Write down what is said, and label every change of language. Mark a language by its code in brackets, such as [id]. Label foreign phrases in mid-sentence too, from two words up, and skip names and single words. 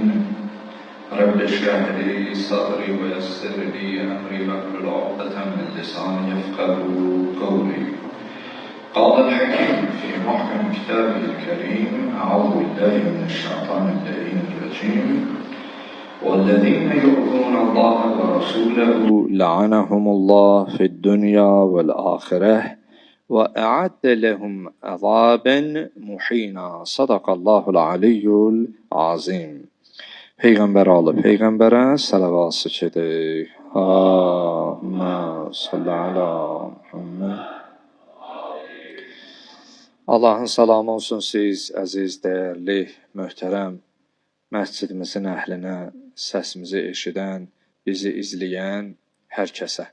[ar] رب اشرح لي صدري ويسر لي أمري واحلل عقدة من لساني يفقهوا قولي قال الحكيم في محكم كتابه الكريم أعوذ بالله من الشيطان اللعين الرجيم والذين يؤذون الله ورسوله لعنهم الله في الدنيا والآخرة وأعد لهم عذابا muhina. صدق الله العلي العظيم. [az] Peyğəmbər alıb Peyğəmbərə səlavası çedik. [ar] اللهم صل على محمد. [az] Allahın salamı olsun siz, əziz, dəyərli, möhtərəm məscidimizin əhlinə, səsimizi eşidən, bizi izləyən hər kəsə.